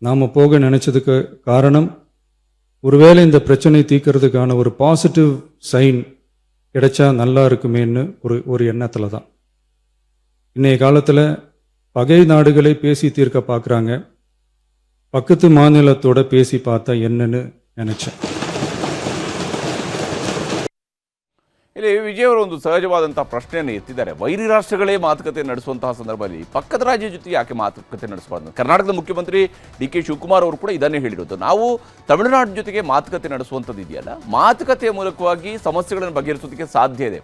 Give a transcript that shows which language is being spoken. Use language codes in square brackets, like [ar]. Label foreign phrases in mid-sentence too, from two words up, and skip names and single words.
[ta] நாம் போக நினைச்சதுக்கு காரணம் ஒருவேளை இந்த பிரச்சனை தீர்க்கறதுக்கான ஒரு பாசிட்டிவ் சைன் கிடைச்சா நல்லா இருக்குமேன்னு ஒரு எண்ணத்தில் தான். இன்றைய காலத்தில் பகை நாடுகளை பேசி தீர்க்க பார்க்குறாங்க, பக்கத்து மாநிலத்தோட பேசி பார்த்தா என்னன்னு நினச்சேன். [kn] ಇಲ್ಲಿ ವಿಜಯ್ ಅವರು ಒಂದು ಸಹಜವಾದಂತಹ ಪ್ರಶ್ನೆಯನ್ನು ಎತ್ತಿದ್ದಾರೆ. ವೈರಿ ರಾಷ್ಟ್ರಗಳೇ ಮಾತುಕತೆ ನಡೆಸುವಂತಹ ಸಂದರ್ಭದಲ್ಲಿ ಪಕ್ಕದ ರಾಜ್ಯ ಜೊತೆ ಯಾಕೆ ಮಾತುಕತೆ ನಡೆಸಬಾರ್ದು? ಕರ್ನಾಟಕದ ಮುಖ್ಯಮಂತ್ರಿ ಡಿ.ಕೆ. ಶಿವಕುಮಾರ್ ಅವರು ಕೂಡ ಇದನ್ನೇ ಹೇಳಿರೋದು. ನಾವು ತಮಿಳುನಾಡು ಜೊತೆಗೆ ಮಾತುಕತೆ ನಡೆಸುವಂಥದ್ದು ಇದೆಯಲ್ಲ, ಮಾತುಕತೆಯ ಮೂಲಕವಾಗಿ ಸಮಸ್ಯೆಗಳನ್ನು ಬಗೆಹರಿಸೋದಕ್ಕೆ ಸಾಧ್ಯ ಇದೆ.